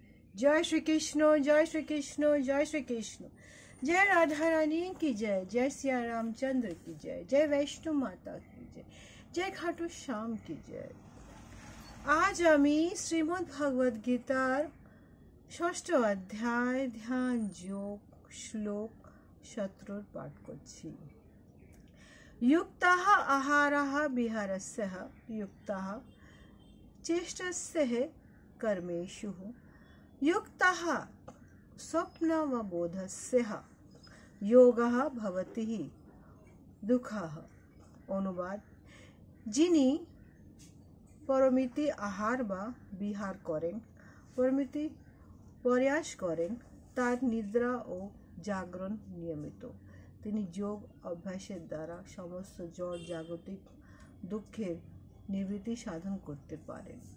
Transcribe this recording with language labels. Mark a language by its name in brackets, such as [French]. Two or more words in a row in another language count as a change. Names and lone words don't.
[Hindi] जय श्री कृष्ण, जय श्री कृष्ण, जय श्री कृष्ण। जय राधा रानी की जय, जय सिया रामचंद्र की जय, जय वैष्णो माता की जय, जय खाटू श्याम की जय। [Bangla] আজ আমি শ্রীমদ্ ভগবদ গীতার ষষ্ঠ অধ্যায় ধ্যান যোগ শ্লোক 17 পাঠ করছি। [Sanskrit] युक्तः आहारः विहारस्यः युक्तः चेष्टस्यः कर्मेषु युक्तः स्वप्नवबोधस्यः योगः भवति दुःखः। [Bangla] अनुवाद, যিনি পরমিতি আহার বা বিহার করেন, পরমিতি প্রয়াস করেন, তার নিদ্রা ও জাগরণ নিয়মিত, তিনি যোগ অভ্যাসের দ্বারা সমস্ত জড় জাগতিক দুঃখের নিবৃত্তি সাধন করতে পারেন।